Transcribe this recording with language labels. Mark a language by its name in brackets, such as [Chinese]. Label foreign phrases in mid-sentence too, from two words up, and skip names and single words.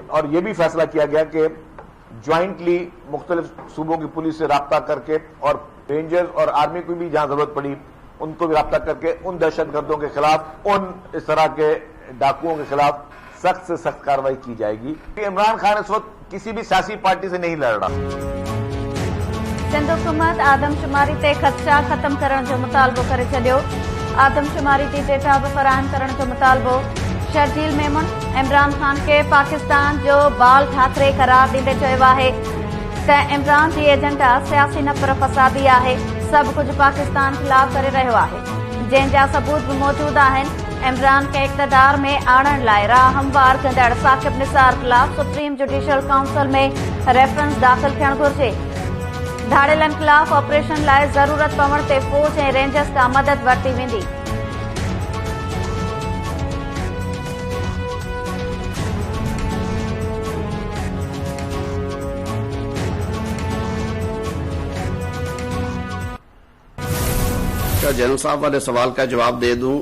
[Urdu] اور یہ بھی فیصلہ کیا گیا کہ جوائنٹلی مختلف صوبوں کی پولیس سے رابطہ کر کے اور رینجرز اور آرمی کو بھی جہاں ضرورت پڑی ان کو بھی رابطہ کر کے ان دہشت گردوں کے خلاف، ان اس طرح کے ڈاکوؤں کے خلاف سخت سے سخت کارروائی کی جائے گی. عمران خان اس وقت کسی بھی سیاسی پارٹی سے نہیں لڑ رہا. [Sindhi] सिंध हुकूमत आदमशुमारी ते खदशा खत्म करण जो मुतालबो करे छॾियो। आदमशुमारी जी डेटा बि फराहम करण जो मुतालबो। शर्जील मेमन इमरान खान के पाकिस्तान जो बाल ठाकरे करार ॾींदे चयो आहे त इमरान जी एजेंडा सियासी न पर फसादी आहे। सभु कुझु पाकिस्तान ख़िलाफ़ करे रहियो आहे, जंहिं जा सबूत बि मौजूद आहिनि। इमरान खे इक़्तिदार में आणण लाइ राह हमवार कंदड़ साकिब निसार ख़िलाफ़ सुप्रीम जुडिशियल काउंसिल में रेफरेंस दाख़िल थियणु घुर्जे। धाड़ेलनि ख़िलाफ़ ऑपरेशन लाइ ज़रूरत पवण ते फ़ौज ऐं रेंजर्स खां मदद वरिती वेंदी। [Urdu] جنرل صاحب والے سوال کا جواب دے دوں.